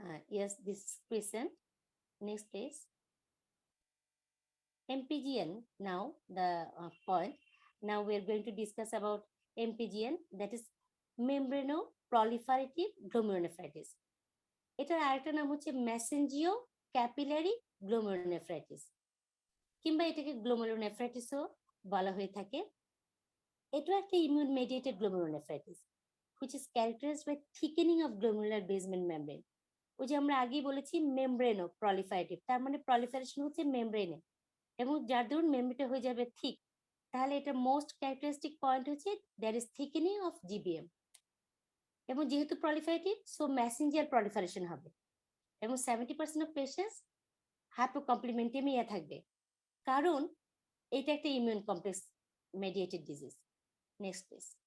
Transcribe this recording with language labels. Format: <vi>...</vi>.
<en>Yes, this is present. Next, please. MPGN, now the point. Now we are going to discuss about MPGN, that is membranoproliferative glomerulonephritis.</en> <bn>এটার আরেকটা নাম হচ্ছে মেসেঞ্জিও capillary glomerulonephritis, কিংবা এটাকে গ্লোমেরুলোনেফ্রাইটিসও বলা হয়ে থাকে। এটা একটা immune mediated glomerulonephritis</bn> <en>which is characterized by thickening of glomerular basement membrane.</en> <bn>ওই যে আমরা আগেই বলেছি মেমব্রেনো প্রলিফারেটিভ, তার মানে প্রলিফারেশন হচ্ছে মেমব্রেনে, এবং যার দরুন মেমব্রেনটা হয়ে যাবে থিক, তাহলে এটা মোস্ট ক্যারেক্টারিস্টিক পয়েন্ট হচ্ছে</bn> <en>That is thickening of GBM.</en> <bn>এবং যেহেতু প্রলিফারেটিভ, সো মেসেঞ্জার প্রলিফারেশন হবে, এবং 70% অফ পেশেন্টস হাইপোকমপ্লিমেন্টেমিয়া থাকবে, কারণ এটা একটা immune complex mediated disease. Next please.</bn>